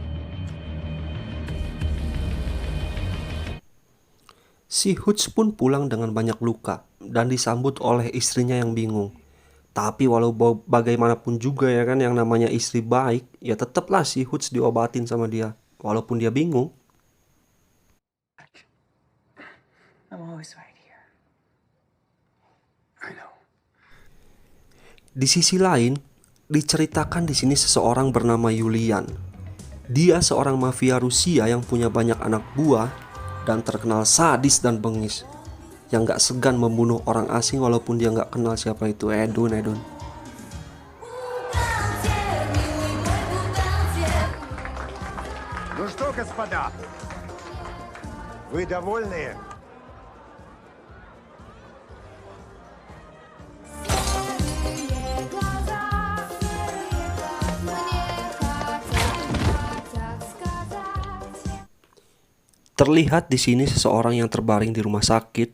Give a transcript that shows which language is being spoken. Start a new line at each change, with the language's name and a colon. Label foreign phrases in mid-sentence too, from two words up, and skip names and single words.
Indonesian: Si Hutch pun pulang dengan banyak luka dan disambut oleh istrinya yang bingung. Tapi walau bagaimanapun juga ya kan, yang namanya istri baik, ya tetaplah si Hutch diobatin sama dia, walaupun dia bingung.
English: I'm always right here. I know.
Indonesian: Di sisi lain, diceritakan di sini seseorang bernama Yulian. Dia seorang mafia Rusia yang punya banyak anak buah dan terkenal sadis dan bengis, yang gak segan membunuh orang asing walaupun dia gak kenal siapa itu. Edun.
Russian: Ну что, господа, вы довольны?
Indonesian: Terlihat di sini seseorang yang terbaring di rumah sakit.